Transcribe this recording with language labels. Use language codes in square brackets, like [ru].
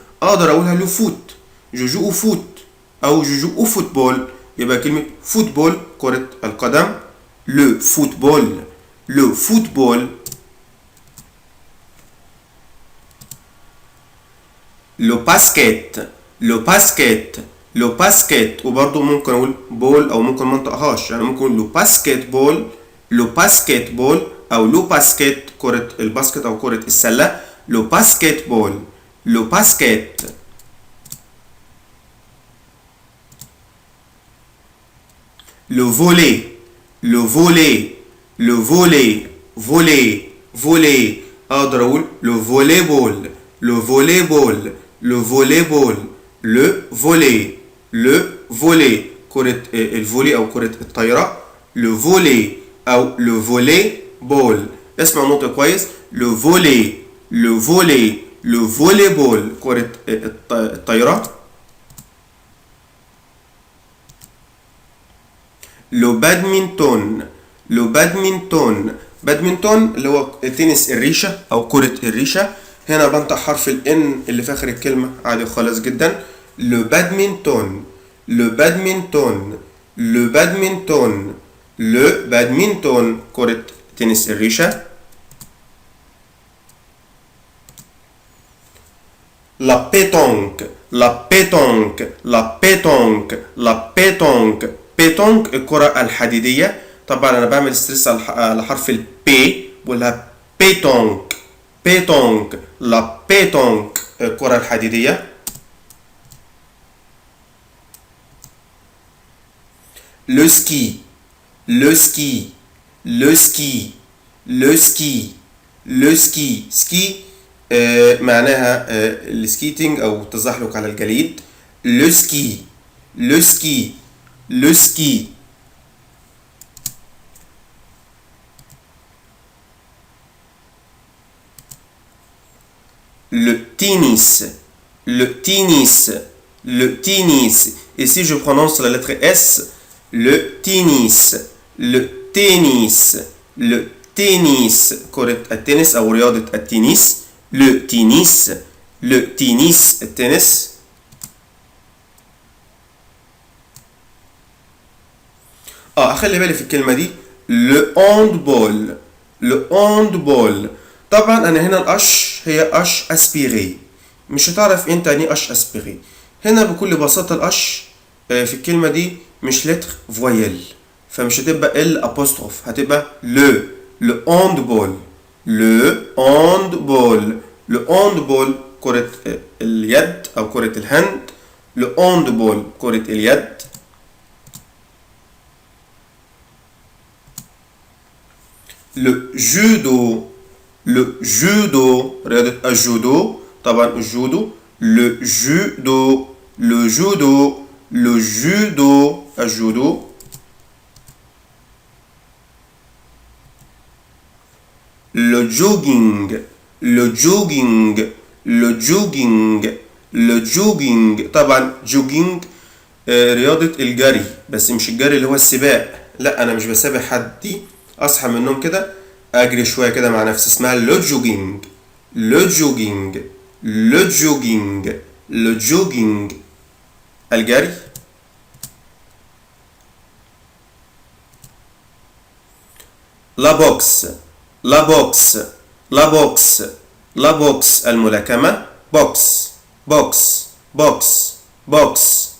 [ar] اقدر اقولها [fr] le foot. je joue au foot او je joue au football. [ar] يبقى كلمة فوتبول كرة القدم. [fr] le football. le football. le basket. le basket. le basket. [ar] وبرضه ممكن اقول بول او ممكن ما انطقهاش، يعني ممكن اقول [fr] le basket ball. le basket ball [ar] او le basket كرة الباسكت او كرة السلة. [fr] le basket ball. le basket. le volley. le volley. le volley. volley. volley. [ar] اقدر اقول [fr] le volleyball. le volleyball. le volleyball. le volley. [ar] le volley كرة الفولي او كرة الطايرة. [fr] le volley او le volleyball. [ar] اسمع نطق كويس. [fr] le volley. le volley. [ar] le volleyball كرة الطايرة. [fr] le badminton. le badminton. [ar] badminton اللي هو تنس الريشة أو كرة الريشة. هنا بنطق حرف ال N اللي في آخر الكلمة عادي خالص جدا. [fr] le badminton. le badminton. le badminton. [ar] le badminton كرة تنس الريشة. [fr] la pétanque. la pétanque. la pétanque. la pétanque. [ar] pétanque الكرة الحديدية. طبعا أنا بعمل ستريس على حرف ال P بقولها pétanque. [fr] pétanque. [ar] la pétanque الكرة الحديدية. [fr] le ski. le ski. le ski. le ski. le ski. [ar] ski معناها السكيتنج أو التزحلق على الجليد. [fr] le ski. le ski. le ski. le tennis. le tennis. le tennis. Et si je prononce la lettre S, le tennis. le tennis. [ar] le tennis كرة التنس أو رياضة التنس. [fr] le tennis. le tennis التنس. [ar] أخلي بالي في الكلمة دي [fr] le handball. le handball. [ar] طبعا أنا هنا الأش هي أش أسبيري، مش هتعرف أنت يعني أش أسبيري. هنا بكل بساطة الأش في الكلمة دي مش لتر فويل، فمش هتبقى ال أبوستروف، هتبقى [fr] le handball. le handball. [ar] le handball كرة اليد أو كرة الهند. le handball كرة اليد. [fr] le judo. le judo [ar] رياضة الجودو. طبعا الجودو le judo. [fr] le judo. le judo الجودو. le jogging. le jogging. le jogging. le jogging. [ar] طبعا jogging رياضة الجري، بس مش الجري اللي هو السباق، لا أنا مش بسابق حد، دي أصحى من النوم كده أجري شوية كده مع نفسي، اسمها [fr] le jogging. le jogging. le jogging. le jogging الجري. la boxe. la boxe. la boxe. [ar] لا بوكس الملاكمة. بوكس بوكس بوكس بوكس.